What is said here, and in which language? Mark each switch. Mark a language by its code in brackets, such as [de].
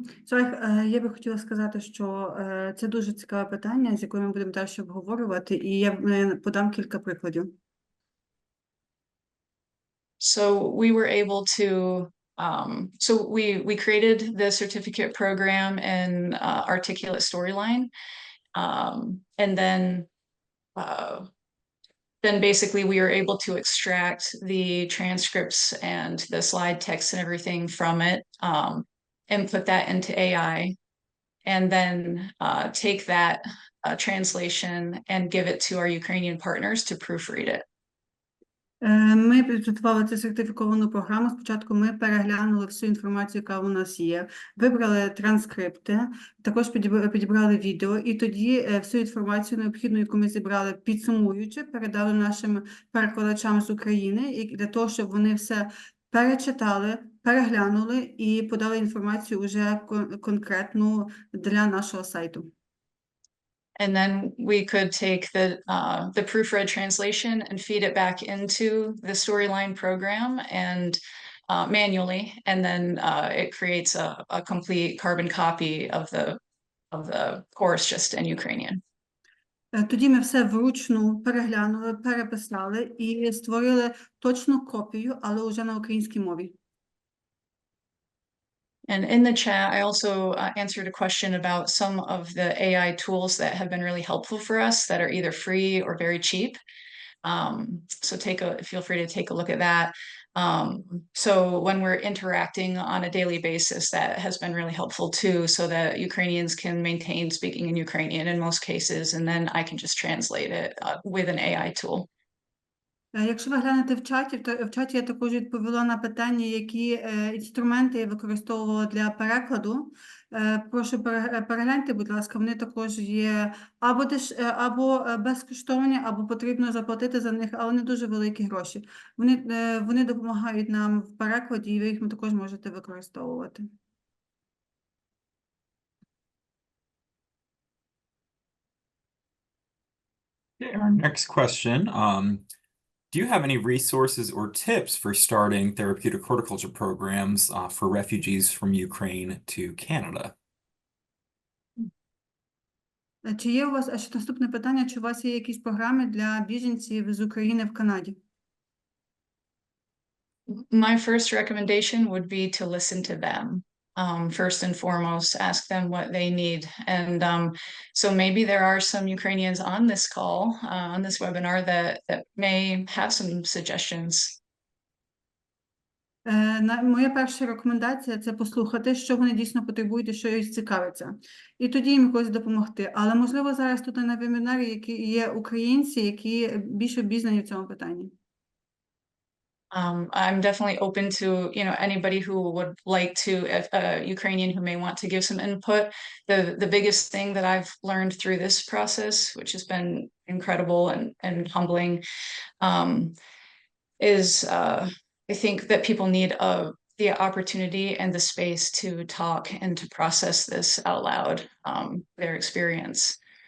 [uk] Я би хотіла сказати, що це дуже цікаве питання, з яким ми будемо далі обговорювати, і я подам кілька прикладів. [en] So we were able to, so we created the certificate program in Articulate Storyline, and then basically we were able to extract the transcripts and the slide text and everything from it, and put that into AI, and then take that translation and give it to our Ukrainian partners to proofread it. [uk] Ми підготували цю сертифіковану програму. Спочатку ми переглянули всю інформацію, яка у нас є, вибрали транскрипти, також підібрали відео, і тоді всю інформацію необхідну, яку ми зібрали, підсумуючи, передали нашим перекладачам з України, і для того, щоб вони все перечитали, переглянули і подали інформацію вже конкретну для нашого сайту. [en] And then we could take the proofread translation and feed it back into the Storyline program and manually, and then it creates a complete carbon copy of the course just in Ukrainian. [uk] Тоді ми все вручну переглянули, переписали і створили точну копію, але вже на українській мові. [en] And in the chat, I also answered a question about some of the AI tools that have been really helpful for us that are either free or very cheap. So feel free to take a look at that. So when we're interacting on a daily basis, that has been really helpful too, so that Ukrainians can maintain speaking in Ukrainian in most cases, and then I can just translate it with an AI tool. [uk] Якщо ви глянете в чаті я також відповіла на питання, які інструменти я використовувала для перекладу. Прошу перегляньте, будь ласка, вони також є або безкоштовні, або потрібно заплатити за них, але не дуже великі гроші. Вони допомагають нам в перекладі, і ви їх також можете використовувати. [en] Okay, our next question. Do you have any resources or tips for starting therapeutic horticulture programs for refugees from Ukraine to Canada? [uk] Чи є у вас, а ще наступне питання, чи у вас є якісь програми для біженців з України в Канаді? [en] My first recommendation would be to listen to them. First and foremost, ask them what they need. And so maybe there are some Ukrainians on this call, on this webinar that may have some suggestions. [uk] Моя перша рекомендація – це послухати, що вони дійсно потребують і що їх цікавиться. І тоді їм якось допомогти. Але, можливо, зараз тут на вебінарі які є українці, які більш обізнані в цьому питанні. [en] I'm definitely open to, anybody who would like to, Ukrainian who may want to give some input. The biggest thing that I've learned through this process, which has been incredible and humbling, is I think that people need the opportunity and the space to talk and to process this out loud, their experience.